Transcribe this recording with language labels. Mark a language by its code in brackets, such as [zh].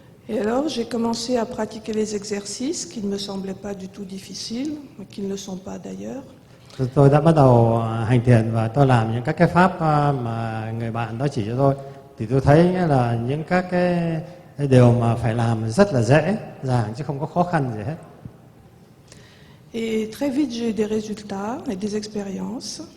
[fr] Et alors, j'ai commencé à pratiquer les exercices qui ne me semblaient pas du tout difficiles, mais qui ne le sont pas d'ailleurs. [vi] Tôi đã bắt đầu hành thiền và tôi làm những các cái pháp mà người bạn đó chỉ cho tôi. thì tôi thấy nghĩa là những các cái điều mà phải làm rất là dễ dàng chứ không có khó khăn gì hết. [fr] Et très vite, j'ai eu des résultats et des expériences.